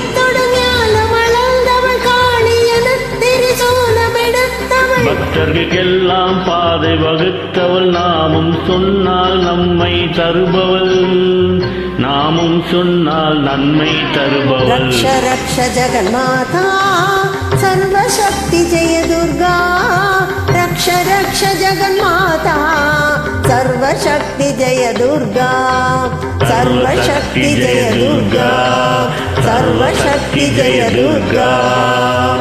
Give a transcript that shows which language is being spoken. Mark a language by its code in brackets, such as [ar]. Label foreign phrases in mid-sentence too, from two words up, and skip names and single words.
[ta] பக்தர்களுக்கெல்லாம் பாதை வகுத்தவள். நாமும் சொன்னால் நம்மை தருபவள். நாமும் சொன்னால் நன்மை தருபவள். [sa] रक्ष रक्ष जगन्माता सर्वशक्ति जय दुर्गा. रक्ष रक्ष जगन्माता सर्वशक्ति जय दुर्गा. सर्वशक्ति जय दुर्गा. सर्वशक्ति जय दुर्गा.